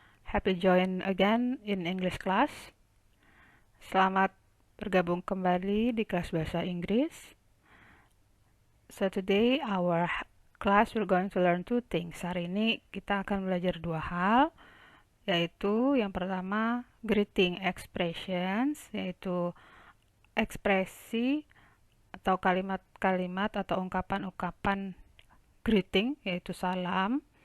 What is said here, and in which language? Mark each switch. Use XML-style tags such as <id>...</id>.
<en>Happy join again in English class.</en> <id>Selamat bergabung kembali di kelas bahasa Inggris.</id> <en>So today our class we're going to learn two things.</en> <id>Hari ini kita akan belajar dua hal, yaitu yang pertama greeting expressions, yaitu ekspresi atau kalimat-kalimat atau ungkapan-ungkapan greeting, yaitu salam.</id>